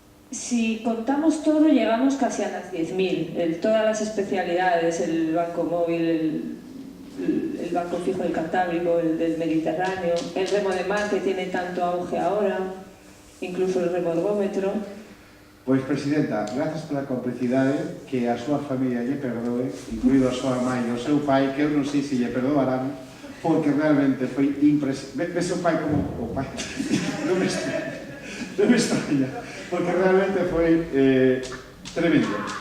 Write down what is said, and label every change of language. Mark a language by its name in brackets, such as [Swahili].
[Spanish] Si contamos todo, llegamos casi a las 10.000. Todas las especialidades, el banco móvil, el banco fijo del Cantábrico, el del Mediterráneo, el remo de mar que tiene tanto auge ahora, incluso el remo ergómetro. [Galician] Pois, Presidenta, grazas pola complicidade que a súa familia lle perdoe, incluído a súa mãe e o seu pai, que eu non sei se lle perdoarán, porque realmente foi impresionante. Ves o pai como o pai. Non me extraña, porque realmente foi tremendo.